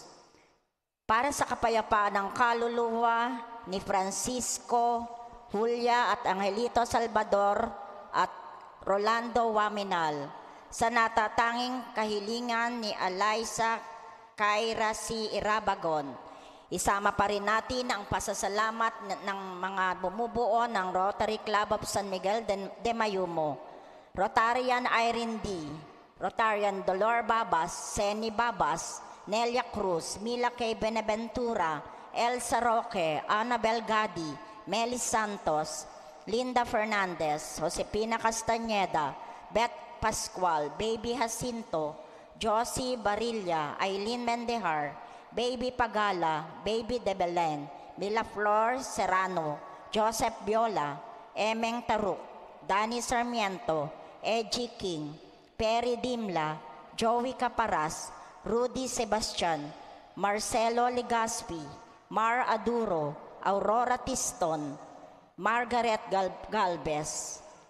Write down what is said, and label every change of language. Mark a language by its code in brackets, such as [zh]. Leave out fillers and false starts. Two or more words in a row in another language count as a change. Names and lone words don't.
[tl] Para sa kapayapaan ng kaluluwa ni Francisco, Julia at Angelito Salvador at Rolando Waminal, sa natatanging kahilingan ni Eliza Kyra C. Irabagon, isama pa rin natin ang pasasalamat ng mga bumubuo ng Rotary Club of San Miguel de Mayumo, Rotarian Irene D., Rotarian Dolor Babas, Seni Babas, Nelia Cruz, Mila K. Benaventura, Elsa Roque, Annabel Gadi, Melis Santos, Linda Fernandez, Josepina Castañeda, Beth Pascual, Baby Jacinto, Josie Barilla, Aileen Mendehar, Baby Pagala, Baby De Belen, Mila Flor Serrano, Joseph Biola, Emeng Taruk, Danny Sarmiento, Edgy King, Perry Dimla, Joey Caparas, Rudy Sebastian, Marcelo Legaspi, Mar Aduro, Aurora Tiston, Margaret Galvez,